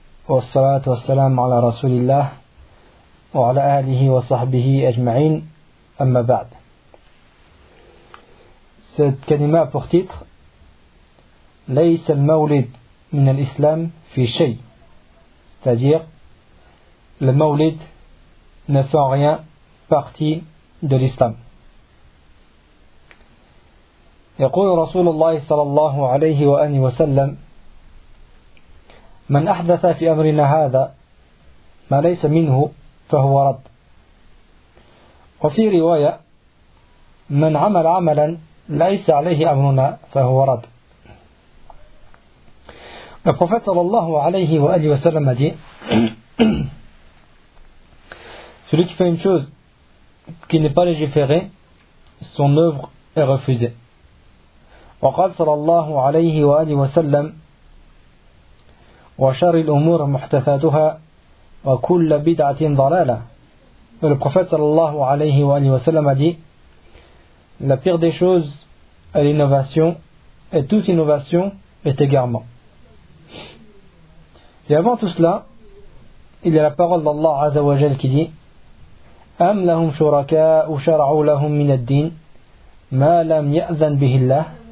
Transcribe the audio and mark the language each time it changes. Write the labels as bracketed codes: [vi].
[ar] والصلاة والسلام على رسول الله وعلى أهله وصحبه أجمعين أما بعد. [fr] Cette كلمة pour titre [ar] ليس المولد من الإسلام في شيء, [fr] c'est-à-dire le مولد ne fait rien partie de l'islam. [ar] يقول رسول الله صلى الله عليه وآله وسلم من أحدث في أمرنا هذا ما ليس منه فهو رد. وفي رواية من عمل عملا ليس عليه أمرنا فهو رد. النبي صلى الله عليه وآله وسلم دي [fr] celui qui fait une chose qui n'est pas légiférée, son œuvre est refusée. [ar] وقال صلى الله عليه وآله وسلم وشر الأمور محدثاتها وكل بدعة ضلالة. [fr] Le prophète sallallahu alayhi wa alayhi wa sallam a dit: la pire des choses est l'innovation et toute innovation est égarement. Et avant tout cela, il y a la parole d'Allah Azza wa Jal qui dit: [ar] أم لهم شركاء شرعوا لهم من الدين ما لم يأذن به الله.